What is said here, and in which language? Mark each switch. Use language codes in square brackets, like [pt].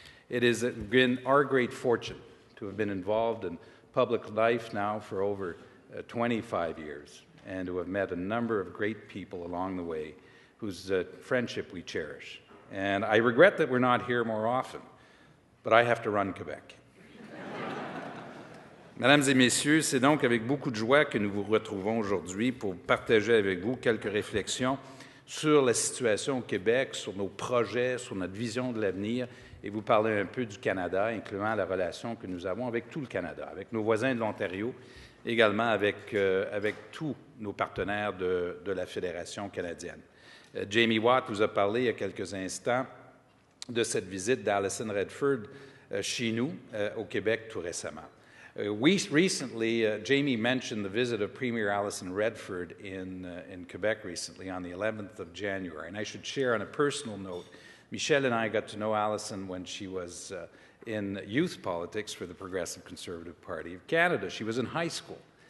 [en] It has been our great fortune to have been involved in public life now for over 25 years and to have met a number of great people along the way whose friendship we cherish. And I regret that we're not here more often, but I have to run Quebec. [fr] Mesdames et messieurs, c'est donc avec beaucoup de joie que nous vous retrouvons aujourd'hui pour partager avec vous quelques réflexions sur la situation au Québec, sur nos projets, sur notre vision de l'avenir et vous parler un peu du Canada, incluant la relation que nous avons avec tout le Canada, avec nos voisins de l'Ontario, également avec tous nos partenaires de la Fédération canadienne. Jamie Watt vous a parlé il y a quelques instants de cette visite d'Alison Redford chez nous, au Québec, tout récemment. [en] Recently, Jamie mentioned the visit of Premier Alison Redford in Quebec recently on the 11th of January. And I should share on a personal note, Michelle and I got to know Alison when she was in youth politics for the Progressive Conservative Party of Canada. She was in high school.